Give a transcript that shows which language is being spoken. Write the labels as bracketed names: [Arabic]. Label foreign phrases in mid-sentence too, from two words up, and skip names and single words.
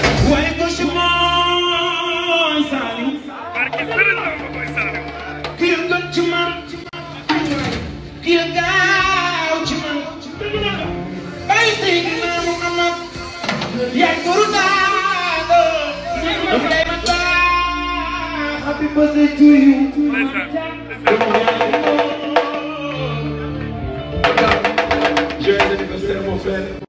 [Wolof] Waaye ko si mooy Saliou. Barke Serigne Bamba mooy Saliou. Ki gën ci man. Ki gaaw ci man. Bay Seydina Muhammad. Yaay Guru Daago. Ibrahima Ba. [English] Happy birthday to you. [Wolof] Ndeysaan, ndeysaan. [French] Joyeux anniversaire, mon frère.